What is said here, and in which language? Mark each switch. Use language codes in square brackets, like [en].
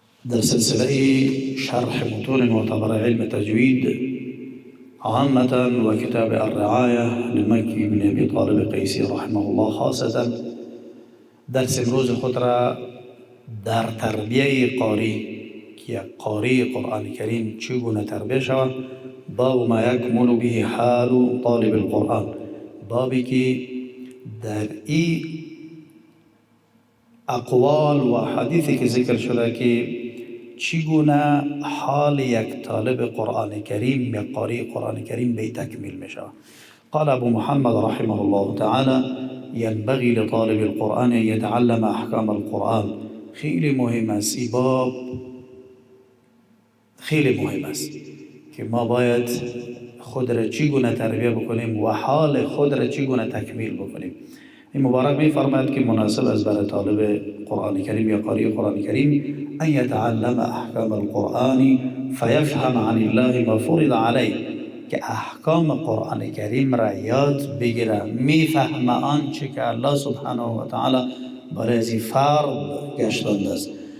[fa] در [ar] سلسلة شرح متون معتبر علم التجويد عامة وكتاب الرعاية للمكي بن أبي طالب قيسي رحمه الله خاصة، [fa] درس امروز خود را در تربیه قاری که یک قاری قرآن کریم چگونه تربیه شود، [ar] باب ما یکمل به حال طالب القرآن، [fa] بابی که در این اقوال و حدیثی که ذکر شده که چگونه حال یک طالب قرآن کریم یا قاری قرآن کریم به تکمیل می شود. [ar] قال ابو محمد رحمه الله تعالى: ينبغي لطالب القرآن ان يتعلم احکام القرآن. [fa] خیلی مهم است این باب، خیلی مهم است که ما باید خود را چگونه تربیه بکنیم و حال خود را چگونه تکمیل بکنیم. این مبارک می فرماید که مناسب است برای طالب قرآن کریم یا قاری قرآن کریم [ar] ان یتعلم احکام القرآن فیفهم عن الله ما فرض علیه، [fa] که احکام قرآن کریم را یاد بگیره، میفهمه آنچه که الله سبحانه و تعالی برای از فرض گشتانده است.